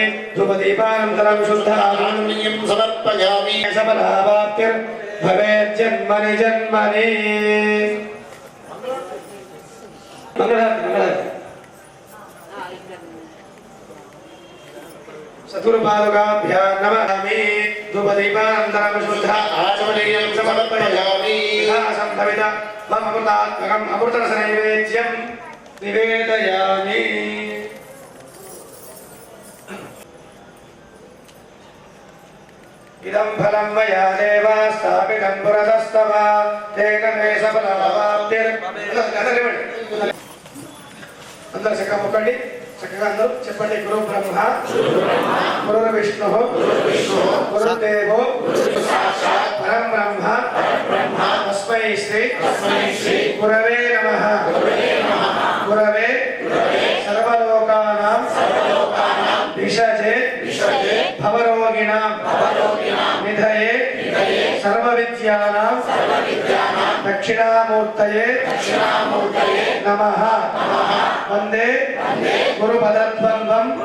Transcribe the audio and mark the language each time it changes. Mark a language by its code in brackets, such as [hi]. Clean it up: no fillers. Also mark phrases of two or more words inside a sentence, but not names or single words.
[sa] ధూపదీపానంతరం శుద్ధానందం సమర్పయామి. సఫలావాప్తిర్ భవేత్ జన్మని జన్మని. మంగళారతి. చతుర్పాదుకాభ్యాం నమః. धूपदीपानन्तरं शुद्ध आचमनीयं समर्पयामि संभवित मम अमृतात्मकम् अमृतरसनैवेद्यं निवेदयामि इदं फलं मया देव स्थापितं पुरतस्तव तेन मे [te] सफलमवाप्तिर् అందరూ చక్కగా మొక్కండి చక్కగా అందరూ చెప్పండి [sa] గురు బ్రహ్మ గురు విష్ణు గురుదేవో పరం బ్రహ్మ తస్మై శ్రీ గురవే నమః గురవే సర్వలోకానాం విషజే భవరోగిణాం నిధయే సర్వవిద్యానాం దక్షిణామూర్తయే నమః వందే గురుపదద్వంద్వం